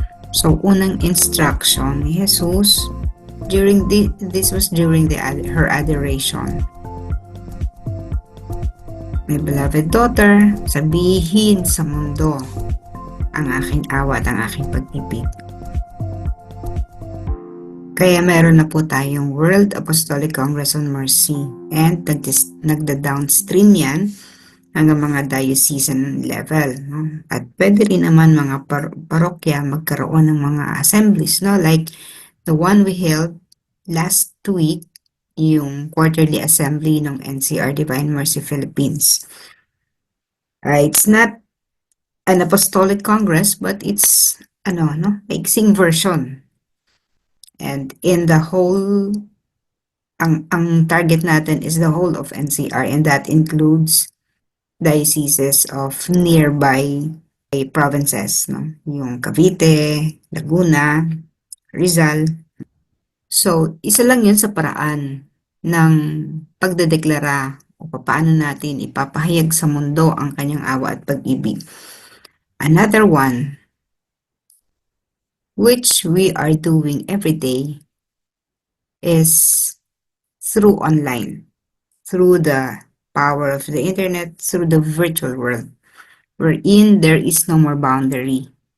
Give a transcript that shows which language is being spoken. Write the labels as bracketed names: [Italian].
[Filipino] So, unang instruction ni Jesus, [English] this was during her adoration. My beloved daughter, [Filipino] sabihin sa mundo ang aking awa at ang aking pag-ibig. Kaya meron na po tayong World Apostolic Congress on Mercy and nagda-downstream yan hanggang mga diocesan level. No? At pwede rin naman mga parokya magkaroon ng mga assemblies, no? [English] Like the one we held last week, yung quarterly assembly ng NCR Divine Mercy Philippines. It's not an apostolic congress, but it's maiksing version. And in the whole, [Filipino] ang target natin [English] is the whole of NCR, and that includes dioceses of nearby provinces, no? [Filipino] Yung Cavite, Laguna, Rizal. So, isa lang yun sa paraan ng pagdedeklara o paano natin ipapahayag sa mundo ang kanyang awa at pag-ibig. [English] Another one, which we are doing every day, is through online, through the power of the internet, through the virtual world, wherein there is no more boundary.